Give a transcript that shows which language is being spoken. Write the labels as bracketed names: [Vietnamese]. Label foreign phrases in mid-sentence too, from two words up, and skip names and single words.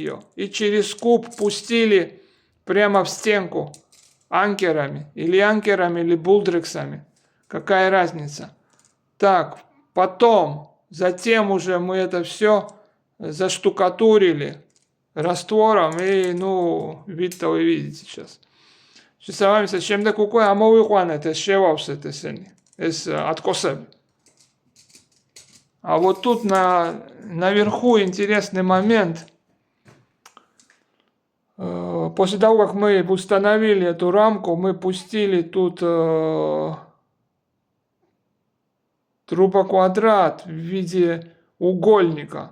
[Russian] И через куб пустили прямо в стенку анкерами, или булдрексами. Какая разница? Так, затем уже мы это все заштукатурили раствором, и, вид-то вы видите сейчас. [Georgian] Შესაბამისად, შემდეგ უკვე ამოვიყვანეთ ეს შევავსეთ ესენი, ეს откосები. [Russian] А вот тут наверху интересный момент. После того, как мы установили эту рамку, мы пустили тут трубоквадрат в виде угольника.